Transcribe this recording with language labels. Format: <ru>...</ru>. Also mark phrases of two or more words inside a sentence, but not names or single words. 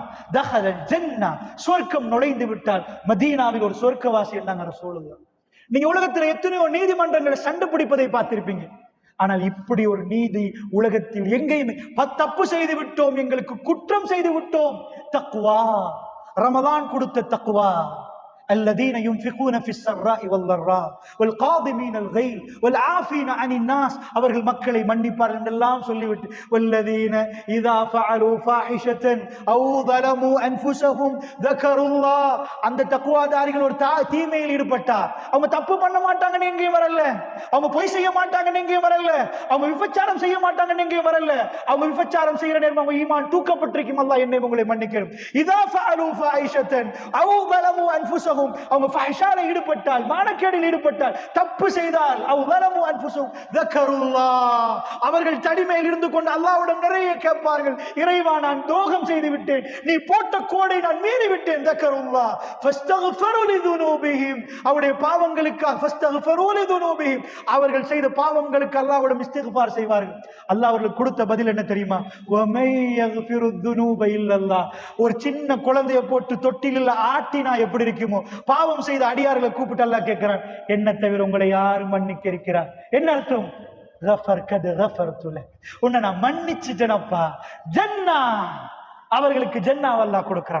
<ar>دخل الجنة,</ar> <ta>சொர்க்கம் நுழைந்து விட்டால் மதீனாவில் ஒரு சொர்க்கவாசி என்றாங்க ரசூலுல்லாஹ். நீங்க உலகத்துல எத்தனையோ நீதிமன்றங்களை சண்டை பிடிப்பதை பார்த்திருப்பீங்க. ஆனால் இப்படி ஒரு நீதி உலகத்தில் எங்கேயுமே, தப்பு செய்து விட்டோம், எங்களுக்கு குற்றம் செய்து விட்டோம், தக்வா, ரமதான் கொடுத்த தக்வா.</ta> <ar>الذين ينفقون في السراء والضراء والقاظمين الغيظ والعافين عن الناس,</ar> <ta>அவர்கள் மக்களை மன்னிப்பார்கள் என்றெல்லாம் சொல்லிவிட்டு,</ta> <ar>والذين اذا فعلوا فاحشة او ظلموا انفسهم ذكروا الله.</ar> <ta>அந்த தக்வாதாரிகள் ஒரு தீமையில் ஈடுபட்டா, அவங்க தப்பு பண்ண மாட்டாங்கன்னு எங்கேயும் வரல, அவங்க பொய் செய்ய மாட்டாங்கன்னு எங்கேயும் வரல, அவங்க விபச்சாரம் செய்ய மாட்டாங்கன்னு எங்கேயும் வரல, அவங்க விபச்சாரம் செய்யற நேரம் அவங்க ஈமான் தூக்கப்பட்டிருக்கும், அல்லாஹ் என்னை உங்களை மன்னிக்கணும்.</ta> <ar>اذا فعلوا فاحشة او ظلموا انفسهم,</ar> <ta>அவங்க ஃபஹ்ஷால ஈடுபட்டால், மானக்கேடில் ஈடுபட்டால், தப்பு செய்தால், அவ்</ta> <ar>ظلموا انفسهم ذكروا الله,</ar> <ta>அவர்கள் தடிமையில் இருந்து கொண்டு அல்லாஹ்விடம் நிறைய கேட்பார்கள், இறைவா நான் துரோகம் செய்து விட்டேன், நீ போட்ட கோடை நான் மீறி விட்டேன்.</ta> <ar>ذكروا الله فاستغفروا لذنوبهم,</ar> <ta>அவருடைய பாவங்களுக்காக</ta> <ar>فاستغفروا لذنوبهم,</ar> <ta>அவர்கள் செய்த பாவங்களுக்கு அல்லாஹ்விடம் இஸ்திக்ஃபார் செய்வார்கள். அல்லாஹ் அவர்களுக்கு கொடுத்த பதில் என்ன தெரியுமா?</ta> <ar>وَمَن يَغْفِرُ الذُّنُوبَ إِلَّا اللَّهُ,</ar> <ta>ஒரு சின்ன குழந்தையை போட்டு தொட்டிலில் ஆட்டினா எப்படி இருக்குமோ, பாவம் செய்த அடியார்களை கூப்பிட்டு அல்லாஹ் கேட்கிறான், என்ன தவிர உங்களை யாரும் மன்னிக்க இருக்கிறார். என்ன அர்த்தம்? உன்னை நான் மன்னிச்சுட்டேனப்பா, ஜன்னா, அவர்களுக்கு ஜன்னாவை அல்லாஹ் கொடுக்கிறான்.</ta>